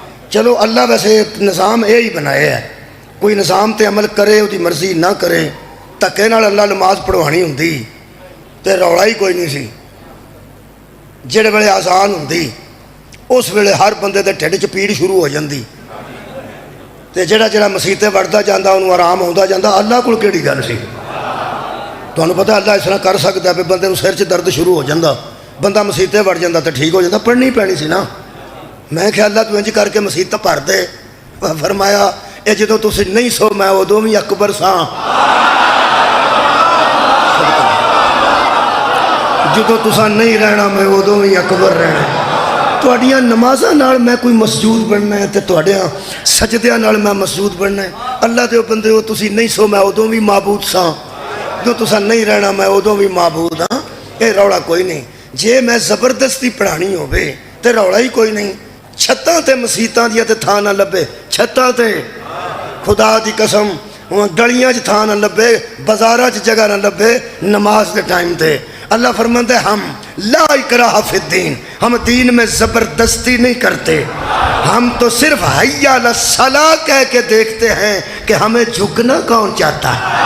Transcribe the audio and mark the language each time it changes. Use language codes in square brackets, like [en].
[pa] چلو اللہ ویسے نظام یہ ہی بنایا ہے, کوئی نظام تے عمل کرے وہ مرضی نہ کرے, دھکے نال اللہ نماز پڑھوانی ہوندی تے رولا ہی کوئی نہیں سی. جڑے ویلے آسان ہوندی اس ویلے ہر بندے دے ٹھڈ چ پیڑ شروع ہو جاندی تے جڑا مسیتے وڑدا جاندا انہوں آرام ہوندا جاندا. اللہ کول کیڑی گل سی؟ [ur] تمہیں پتہ اللہ اس طرح کر سکتا ہے. [pa] بندے سر چ درد شروع ہو جاندہ, بندہ مسیتے وڑ جاندہ تو ٹھیک ہو جاندہ. پڑھنی پینی سی نا. میں کہ اللہ تو انج کر کے مسیت بھر دے. فرمایا اے جدوں تسی نہیں سو میں ادوں بھی اکبر ساں, جدوں تساں نہیں رہنا میں ادوں بھی اکبر رہنا. تہاڈیاں نمازاں نال میں کوئی مسجود بننا ہے تے تہاڈیاں سجدیاں نال میں مسجود بننا ہے. اللہ دے بندے ہو تسی نہیں سو میں ادوں بھی معبود ساں, جو تساں نہیں رہنا میں ادوں بھی معبود ہاں. یہ رولا کوئی نہیں. جے میں زبردستی پڑھانی ہوے تے رولا ہی کوئی نہیں. چھتاں تے مسیتاں دیا تے تھان نہ لبے, چھتاں تے خدا دی قسم گلیاں چ تھان نہ لبے, بازاراں چ جگہ نہ لبے نماز دے ٹائم تے. [ur] اللہ فرماتا ہے ہم [ar] لا اکراہ فی الدین, [ur] ہم دین میں زبردستی نہیں کرتے, ہم تو صرف حی علی الصلاۃ کہہ کے دیکھتے ہیں کہ ہمیں جھکنا کون چاہتا ہے.